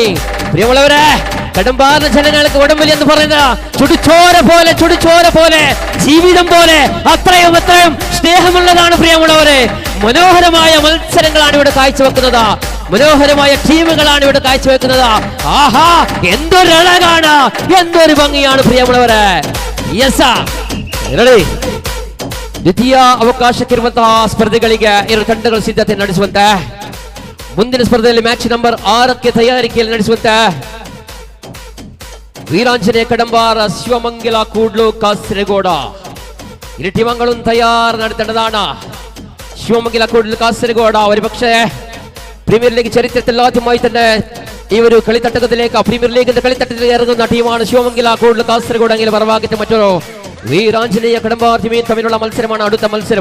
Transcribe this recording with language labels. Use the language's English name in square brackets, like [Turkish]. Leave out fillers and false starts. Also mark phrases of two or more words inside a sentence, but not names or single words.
[Malayalam] പ്രിയമുള്ളവരെ, കടമ്പാറിന്റെ ജനങ്ങൾക്ക് വടംവലി എന്ന് പറയുന്നത് ചുടുചോര പോലെ ജീവിതം പോലെ അത്രയും സ്നേഹമുള്ളതാണ് പ്രിയമുള്ളവരെ. മനോഹരമായ മത്സരങ്ങളാണ് ഇവിടെ കാഴ്ചവെക്കുന്നത്. മനോഹരമായ ടീമുകളാണ് ഇവിടെ കാഴ്ചവെക്കുന്നത്. ആഹാ, എന്തൊരു അഴകാണ്, എന്തൊരു ഭംഗിയാണ് ಪ್ರಿಯമുള്ളವರೇ. [Kannada] ದ್ವಿತೀಯ ಅವಕಾಶಕ್ಕಿರುವಂತಹ ಸ್ಪರ್ಧೆಗಳಿಗೆ ಎರಡು ತಂಡಗಳು ಸಿದ್ಧತೆ ನಡೆಸುವಂತೆ ಮುಂದಿನ ಸ್ಪರ್ಧೆಯಲ್ಲಿ [English] match number [Kannada] 6ಕ್ಕೆ ತಯಾರಿಕೆಯಲ್ಲಿ ನಡೆಸುವಂತೆ ವೀರಾಂಜನೇಯ ಕಡಂಬಾರ ಶಿವಮಂಗಲ ಕೂಡ್ಲು ಕಾಸರಗೋಡ [Malayalam] ഇരു ടീമുകളും തയ്യാർ നടത്തേണ്ടതാണ്. ശിവമംഗല കൂടൽ കാസർഗോഡ് ഒരു പക്ഷേ പ്രീമിയർ ലീഗ് ചരിത്രത്തിൽ ആദ്യമായി തന്നെ ഈ ഒരു കളിത്തട്ടകത്തിലേക്ക് പ്രീമിയർ ലീഗിന്റെ കളിത്തട്ടത്തിൽ ഇറങ്ങുന്ന ടീമാണ് ശിവമംഗല കൂടൽ കാസർഗോഡ്. എങ്കിൽ മറുഭാഗത്ത് മറ്റൊരു വീരാഞ്ജനേയ കടമ്പാർ ടീമിൽ തമ്മിലുള്ള മത്സരമാണ് അടുത്ത മത്സരം.